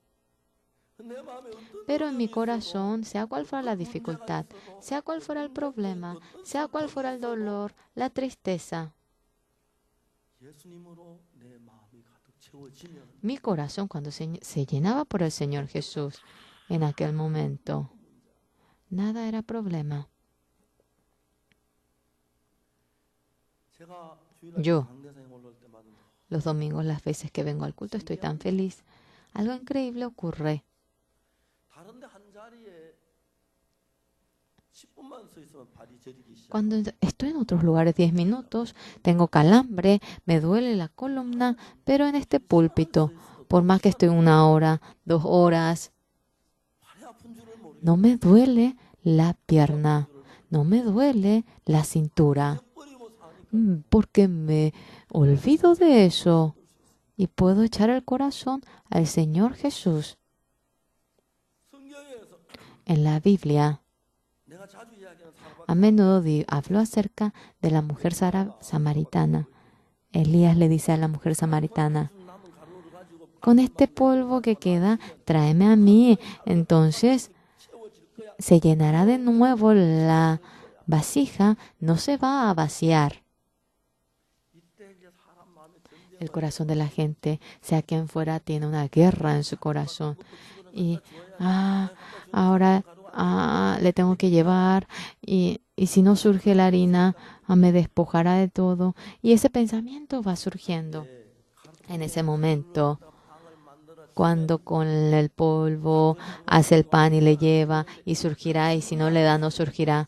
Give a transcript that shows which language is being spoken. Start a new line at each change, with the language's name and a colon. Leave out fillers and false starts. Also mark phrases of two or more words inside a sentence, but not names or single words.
Spanish: Pero en mi corazón, sea cual fuera la dificultad, sea cual fuera el problema, sea cual fuera el dolor, la tristeza, mi corazón cuando se llenaba por el Señor Jesús en aquel momento, Nada era problema.
Korean: 제가
Spanish: Yo.
Korean: 강대상에 올라올 때마다
Spanish: Los domingos, las veces que vengo al culto, estoy tan feliz. Algo increíble ocurre.
Korean: 다른데 한 자리에 10분만 서 있으면 발이 저리기 시작.
Spanish: Cuando estoy en otros lugares 10 minutos, tengo calambre, me duele la columna, pero en este púlpito, por más que estoy 1 hora, 2 horas,
Korean: 발이 아픈 줄을 모르겠어요.
Spanish: no me duele la pierna, no me duele la cintura,
Korean: 버리고 사니까
Spanish: porque me olvido de eso y puedo echar el corazón al Señor Jesús.
Korean: 성경에서
Spanish: En la Biblia,
Korean: 내가 자주 이야기하는 사람
Spanish: a menudo habló acerca de la mujer samaritana. Elías le dice a la mujer samaritana,
Korean: 남은 가루를 가지고
Spanish: con este polvo que queda, tráeme a mí. Entonces se llenará de nuevo la vasija, no se va a vaciar.
Korean: 이때 이제 사람 마음에 전쟁
Spanish: El corazón de la gente, sea quien fuera, tiene una guerra en su corazón. Y ahora le tengo que llevar, y si no surge la harina, me despojará de todo. Y ese pensamiento va surgiendo en ese momento, cuando con el polvo hace el pan y le lleva, y surgirá, y si no le da, no surgirá.